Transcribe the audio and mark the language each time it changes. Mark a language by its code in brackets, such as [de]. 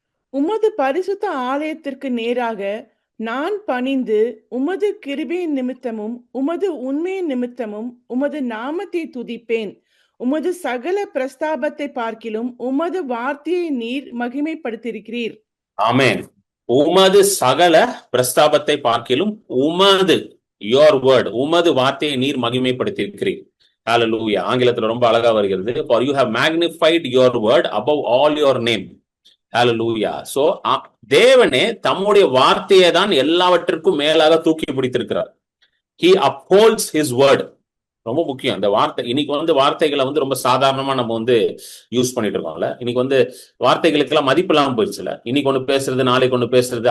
[ta] உமது பரிசுத்த ஆலயத்திற்கு நேராக நான் பணிந்து உமது கிருபையின் நிமித்தமும் உமது உண்மையின் நிமித்தமும் உமது நாமத்தை துதிப்பேன். உமது சகல பிரஸ்தாபத்தை பார்க்கிலும் உமது வார்த்தையை நீர் மகிமைப்படுத்தியிருக்கிறீர். ஆமென். உமது சகல பிரஸ்தாபத்தை பார்க்கிலும் உமது, [en] your word, [ta] உமது வார்த்தையை நீர் மகிமைப்படுத்தியிருக்கிறீர். ஹல்லேலூயா. ஆங்கிலத்துல ரொம்ப அழகா வருகிறது. [en] For you have magnified your word above all your name. [ta] Hallelujah. So தேவனே தம்முடைய வார்த்தையை தான் எல்லாவற்றிற்கும் மேலாக தூக்கி பிடித்திருக்கிறார். [en] He upholds his word. [ta] ரொம்ப முக்கியம் அந்த வார்த்தை. இன்னைக்கு வார்த்தைகளை ரொம்ப சாதாரணமா நம்ம யூஸ் பண்ணிட்டு இருக்கோம்ல. இன்னைக்கு வார்த்தைகளுக்கு எல்லாம் மதிப்பு இல்லாம போயிடுச்சுல. இன்னைக்கு ஒண்ணு பேசுறது, நாளைக்கு ஒண்ணு பேசுறது.